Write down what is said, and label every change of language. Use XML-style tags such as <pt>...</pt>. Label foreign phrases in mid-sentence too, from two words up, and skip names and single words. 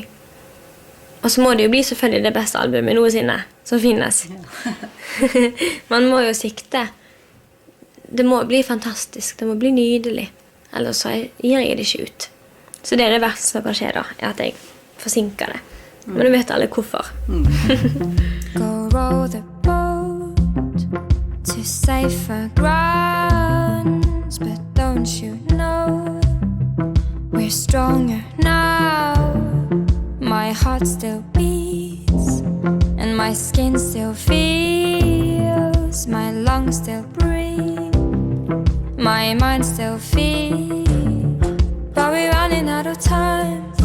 <no>Og så må det jo bli selvfølgelig det beste albumet noensinne som finnes. Man må jo sikte. Det må bli fantastisk, det må bli nydelig. Ellers så gir jeg det ikke ut. Så det det verste som kan skje da, at jeg forsinker det. Men du vet alle hvorfor.</no> <en>Go row the boat to safer grounds, but don't you know we're stronger now? My heart still beats and my skin still feels, my lungs still breathe, my mind still feels, but we're running out of time.</en>